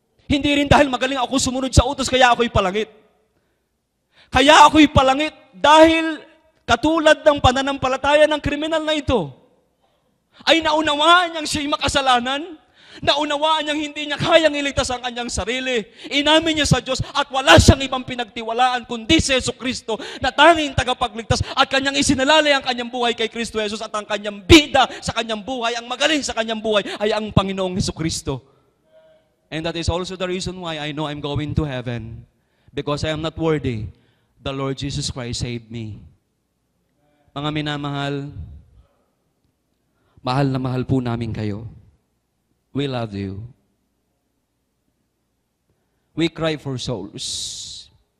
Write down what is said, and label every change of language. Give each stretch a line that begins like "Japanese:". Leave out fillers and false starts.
Filipino: Hindi rin dahil magaling ako sumunod sa utos, kaya ako'y palangit. Kaya ako'y palangit dahil katulad ng pananampalataya ng kriminal na ito, ay naunawaan niyang siya'y makasalanan, naunawaan niyang hindi niya kayang iligtas ang kanyang sarili. Inamin niya sa Diyos at wala siyang ibang pinagtiwalaan kundi si Jesucristo na tanging tagapagligtas at kanyang isinalalay ang kanyang buhay kay Kristo Jesus at ang kanyang bida sa kanyang buhay, ang magaling sa kanyang buhay ay ang Panginoong Jesucristo.
English: And that is also the reason why I know I'm going to heaven. Because I am not worthy. The Lord Jesus Christ saved me.
Filipino: Mga minamahal, mahal na mahal po namin kayo.
English: We love you. We cry for souls.